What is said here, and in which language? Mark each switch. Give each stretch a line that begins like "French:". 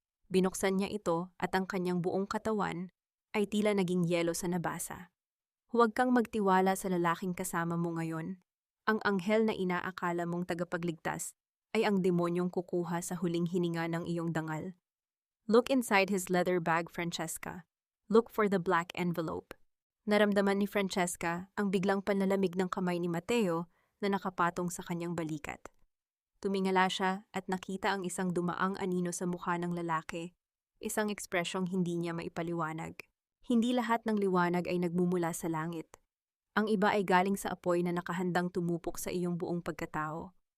Filipino: Binuksan niya ito at ang kanyang buong katawan ay tila naging yelo sa nabasa. Huwag kang magtiwala sa lalaking kasama mo ngayon. Ang anghel na inaakala mong tagapagligtas ay ang demonyong kukuha sa huling hininga ng iyong dangal.
English: Look inside his leather bag, Francesca. Look for the black envelope.
Filipino: Naramdaman ni Francesca ang biglang panlalamig ng kamay ni Mateo na nakapatong sa kanyang balikat. Tumingala siya at nakita ang isang dumaang anino sa mukha ng lalaki, isang ekspresyong hindi niya maipaliwanag. Hindi lahat ng liwanag ay nagmumula sa langit. Ang iba ay galing sa apoy na nakahandang tumupok sa iyong buong pagkatao.